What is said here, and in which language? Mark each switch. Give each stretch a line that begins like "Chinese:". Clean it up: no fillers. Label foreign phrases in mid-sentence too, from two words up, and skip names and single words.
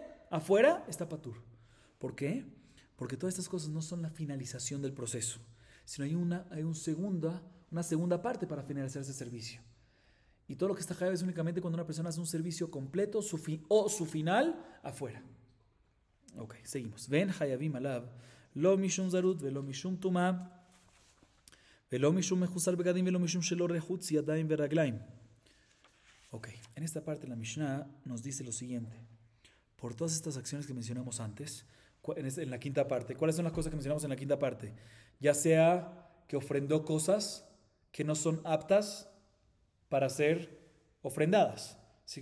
Spanish: Afuera está patur. ¿Por qué? Porque todas estas cosas no son la finalización del proceso, sino hay una segunda parte para finalizar ese servicio. Y todo lo que está hayab es únicamente cuando una persona hace un servicio completo o su final afuera. Ok, seguimos.
Hebrew: ואין חייבים עליו לא משום זרות ולא משום טומאה ולא משום מחוסר בגדים ולא משום שלא רחוץ ידים ורגלים.
Spanish: Ok, en esta parte la Mishnah nos dice lo siguiente. Por todas estas acciones que mencionamos antes, en la quinta parte, ¿cuáles son las cosas que mencionamos en la quinta parte? Ya sea que ofrendó cosas que no son aptas para ser ofrendadas, ¿sí?